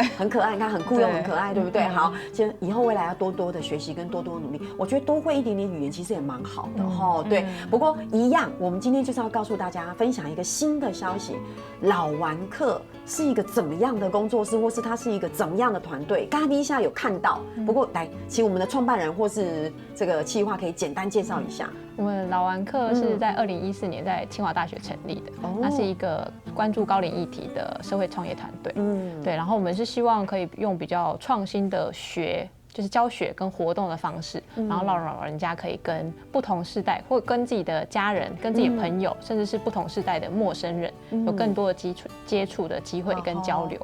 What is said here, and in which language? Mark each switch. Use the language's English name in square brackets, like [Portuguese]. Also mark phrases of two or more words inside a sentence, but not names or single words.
[Chinese] 很可愛，你看很酷又很可愛，對不對？好，其實以後未來要多多的學習跟多多努力，我覺得多會一點點語言其實也蠻好的哈。對，不過一樣，我們今天就是要告訴大家分享一個新的消息，老頑客是一個怎麼樣的工作室，或是它是一個怎麼樣的團隊？剛剛第一下有看到，不過來請我們的創辦人或是這個企劃可以簡單介紹一下。我們老頑客是在2018 2014年在清华大学成立的，那是一个关注高龄议题的社会创业团队。对，然后我们是希望可以用比较创新的就是教学跟活动的方式，然后让老人家可以跟不同世代，或跟自己的家人、跟自己的朋友，甚至是不同世代的陌生人，有更多的接触的机会跟交流。